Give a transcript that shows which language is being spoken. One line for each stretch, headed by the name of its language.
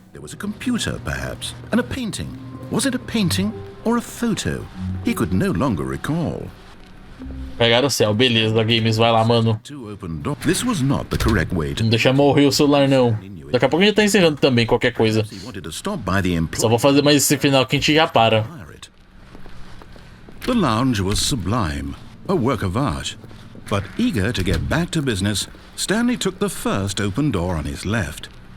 English: There was a computer, perhaps, and a painting. Was it a painting or a photo? He could no longer recall.
Portuguese: Pegaram o céu, beleza, Games, vai lá, mano.
English: This was not the correct way to...
Portuguese: Não deixa morrer o celular, não. Daqui a pouco a gente tá encerrando também, qualquer coisa. Só vou fazer mais esse final que a gente já para.
English: The lounge was sublime, a work of art. But eager to get back to business, Stanley took the first open door on his left.